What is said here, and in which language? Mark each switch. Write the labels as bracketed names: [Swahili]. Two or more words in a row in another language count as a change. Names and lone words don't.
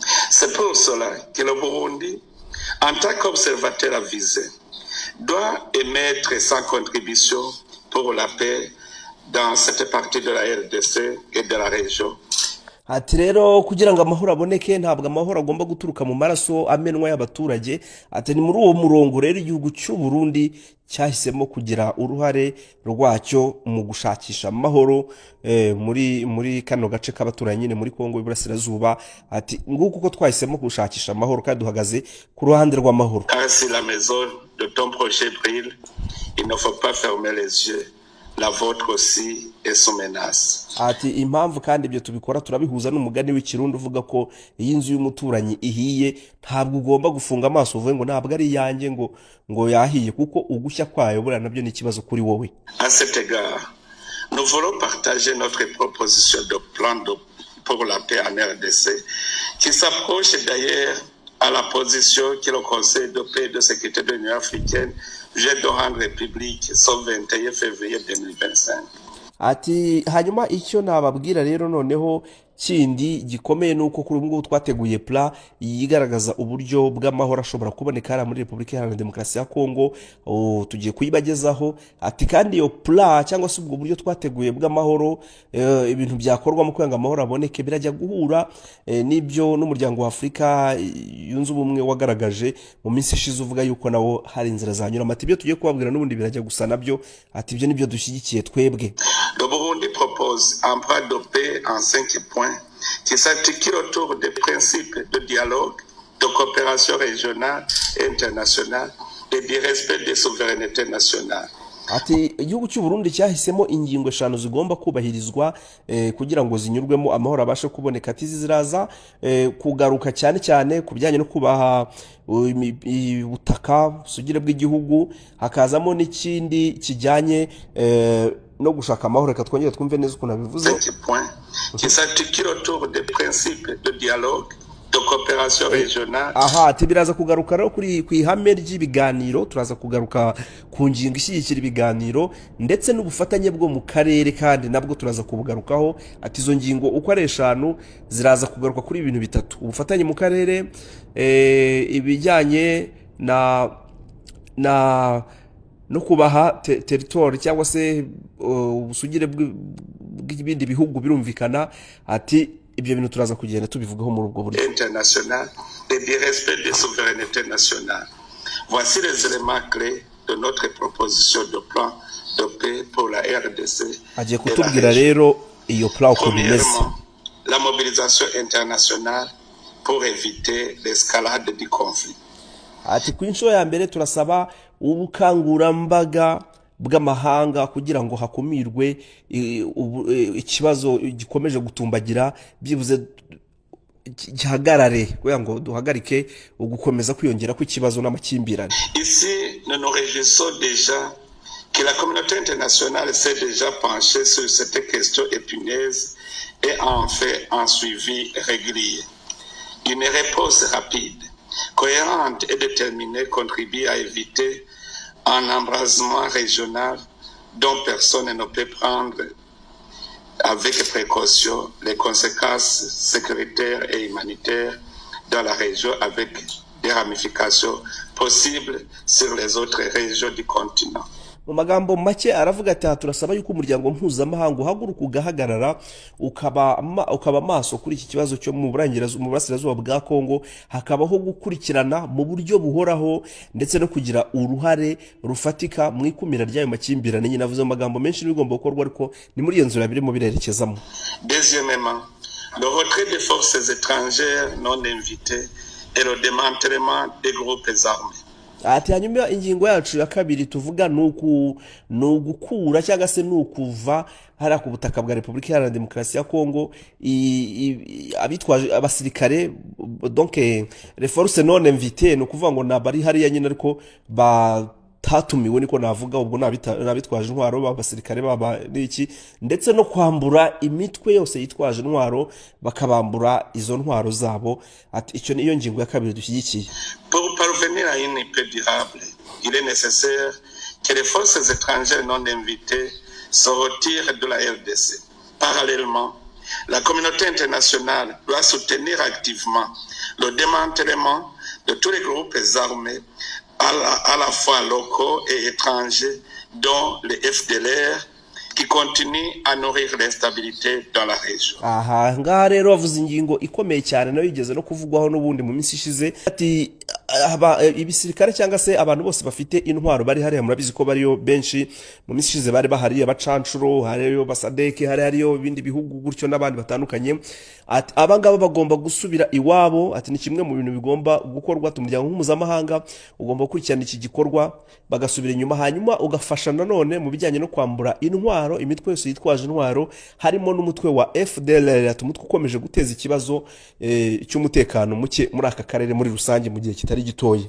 [French] C'est pour cela que le Burundi, en tant qu'observateur avisé, doit émettre sa contribution pour la paix dans cette partie de la RDC et de la région. [Kinyarwanda] ati rero kugira ngo amahoro aboneke ntabwo amahoro agomba guturuka mu maraso amenwa y'abaturage. Ati ni muri uwo murongo rero igihugu cy'u Burundi cyahisemo kugira uruhare rwacyo mu gushakisha amahoro muri kano gace k'abaturanyi nyine muri Kongo y'Iburasirazuba. Ati nguko uko twahisemo gushakisha amahoro kandi duhagaze ku ruhande rw'amahoro. [French] Si la maison de ton projet brille, il ne faut pas fermer les yeux. La vôtre aussi est sous menace. [Kinyarwanda] Ati impamvu kandi ibyo tubikora turabihuza n'umugani w'ikirundi uvuga ko iyi nzu y'umuturanyi ihiye ntabwo ugomba gufunga amaso uvuge ngo ntabwo ari yanjye ngo yahiye kuko ugushya kwayo buriya nabyo ni ikibazo kuri wowe. [French] À cet égard, nous voulons partager notre proposition de plan pour la paix en RDC qui s'approche d'ailleurs à la position que le Conseil de paix et de sécurité de l'Union africaine vient de rendre publique ce 21 février 2025. [Kinyarwanda] Ati hanyuma icyo nababwira rero noneho kindi gikomeye nuko kuri ubu ngubu twateguye plan yigaragaza uburyo bw'amahoro ashobora kuboneka hano muri Repubulika Iharanira Demokarasi ya Kongo. Tugiye kuyibagezaho. Ati kandi iyo plan cyangwa se ubwo buryo twateguye bw'amahoro ibintu byakorwa mu kwanga amahoro aboneke birajya guhura n'ibyo n'umuryango wa Afurika yunze ubumwe wagaragaje mu minsi ishize uvuga yuko nawo hari inzira zanyura. Ati ibyo tugiye kubabwira n'ubundi birajya gusa nabyo. Ati ibyo nibyo dushyigikiye twebwe. [French] Le Burundi propose un plan de paix en 5 points qui s'articule autour des principes de dialogue, de coopération régionale et internationale et du respect des souverainetés nationales. [Kinyarwanda] Ati igihugu cy'u Burundi cyahisemo ingingo 5 zigomba kubahirizwa kugira ngo zinyurwemo amahoro abashe kuboneka. Ati ziraza kugaruka cyane ku bijyanye no kubaha ubutaka busugire bw'igihugu, hakazamo n'ikindi kijyanye no gushaka amahoro. Reka twongere twumve neza uko nabivuze. [French] Qui s'articule autour des principes de dialogue, de coopération régionale. [Kinyarwanda] Ati biraza kugaruka rero kuri ihame ry'ibiganiro, turaza kugaruka ku ngingo ishyigikira ibiganiro ndetse n'ubufatanye bwo mu karere kandi nabwo turaza kubugarukaho. Ati izo ngingo uko ari 5 ziraza kugaruka kuri ibintu bitatu: ubufatanye mu karere, ibijyanye no kubaha territoire cyangwa se ubusugire bw'ibindi bihugu birumvikana. Ati ibyo bintu turaza kugenda tubivugaho muri ubwo buryo. [French] International et du respect des souverainetés nationales. Voici les éléments clés de notre proposition de plan de paix pour la RDC. [Kinyarwanda] Agiye kutubwira rero iyo plan uko bimeze. [French] La mobilisation internationale pour éviter l'escalade du conflit. [Kinyarwanda] Ati ku inshuro ya mbere turasaba ubukangurambaga bw'amahanga kugira ngo hakumirwe ikibazo gikomeje gutumbagira, byibuze gihagarare kugira ngo duhagarike ugukomeza kwiyongera kw'ikibazo n'amakimbirane. [French] Ici nous nous réjouissons déjà que la communauté internationale s'est déjà penchée sur cette question épineuse et en fait un suivi régulier. Une réponse rapide, cohérente et déterminée contribue à éviter un embrasement régional dont personne ne peut prendre avec précaution les conséquences sécuritaires et humanitaires dans la région avec des ramifications possibles sur les autres régions du continent. [Kinyarwanda] Mu magambo make aravuga ati turasaba yuko umuryango mpuzamahanga uhaguruka ugahagarara ukaba maso kuri iki kibazo cyo mu burasirazuba bwa Kongo, hakabaho gukurikirana mu buryo buhoraho ndetse no kugira uruhare rufatika mu ikumira ry'ayo makimbirane. Nyine navuze amagambo menshi n'ibigomba gukorwa ariko ni muri iyo nzira birimo birerekezamo. [French] Deuxièmement, le retrait des forces étrangères non invitées et le démantèlement des groupes armés. [Kinyarwanda] Ati hanyuma ingingo yacu ya kabiri tuvuga nugukura cyangwa se nukuva hara ku butaka bwa Repubulika Iharanira Demokarasi ya Kongo abitwaje abasirikare, [French] donc les forces non invitées, [Kinyarwanda] no kuvuga ngo nabari hariya nyine ariko tatumiwe niko navuga, ubwo nabitwaje intwaro b'abasirikare baba n'iki, ndetse no kwambura imitwe yose yitwaje intwaro bakabambura izo ntwaro zabo. Ati icyo niyo ngingo ya kabiri dushyigikiye. [French] Pour parvenir à une paix durable, il est nécessaire que les forces étrangères non invitées se retirent de la RDC. Parallèlement, La communauté internationale doit soutenir activement le démantèlement de tous les groupes armés, à la fois locaux et étrangers, dont les FDLR, qui continuent à nourrir l'instabilité dans la région. [Kinyarwanda] aha ngaha rero bavuze ingingo ikomeye cyane nayo igeze no kuvugwaho n'ubundi mu minsi ishize ati ibisirikare cyangwa se abantu bose bafite intwaro bari hariya murabizi ko bariyo benshi mu minsi ishize bari bahari abacancuro hariyo basadeke hariyo ibindi bihugu gutyo n'abandi batandukanye ati abangaba bagomba gusubira iwabo ati ni kimwe mu bintu bigomba gukorwa tumuryango mpuzamahanga ugomba gukurikirana iki gikorwa bagasubira inyuma hanyuma ugafasha nanone mu bijyanye no kwambura intwaro imitwe yose yitwaje intwaro harimo n'umutwe wa FDLR ati umutwe ukomeje guteza ikibazo cy'umutekano muke muri aka karere muri rusange mu gihe kitari gitoye.